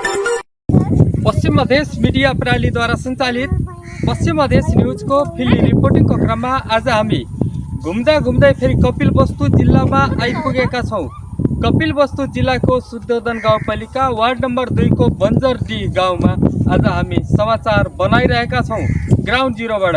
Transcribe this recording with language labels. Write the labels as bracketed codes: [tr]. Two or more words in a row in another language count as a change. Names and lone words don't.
[ne] पश्चिम मधेश मीडिया प्रणाली द्वारा सञ्चालित पश्चिम मधेश न्यूजको [en] field reportingको [ne] क्रममा आज हामी घुम्दा घुम्दै फेरि कपिलवस्तु जिल्लामा आइपुगेका छौँ। कपिलवस्तु जिल्लाको शुद्धोधन गाउँपालिका वार्ड नम्बर 2 को बन्जरडी गाउँमा आज हामी समाचार बनाइरहेका छौँ [en] ground zeroबाट।